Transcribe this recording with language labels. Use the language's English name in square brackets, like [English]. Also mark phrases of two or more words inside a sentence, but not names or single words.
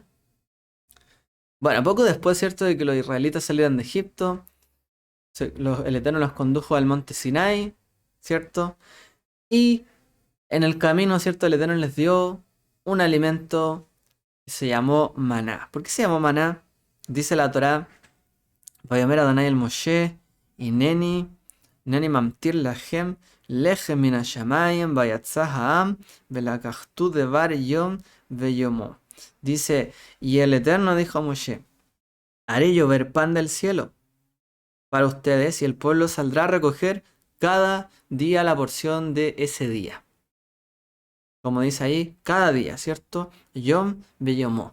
[Spanish] Bueno, poco después, ¿cierto?, de que los israelitas salieran de Egipto, el Eterno los condujo al monte Sinai, ¿cierto? Y en el camino, ¿cierto?, el Eterno les dio un alimento que se llamó maná. ¿Por qué se llamó maná? Dice la Torá: [Hebrew] ויאמר אדני אל משה הנני ממטיר להם לחם מן השמים ויצא העם ולקטו דבר יום ביומו. [Spanish] Dice, y el Eterno dijo a Moshe: haré llover pan del cielo para ustedes, y el pueblo saldrá a recoger cada día la porción de ese día. Como dice ahí, cada día, ¿cierto? [Hebrew] יום ביומו.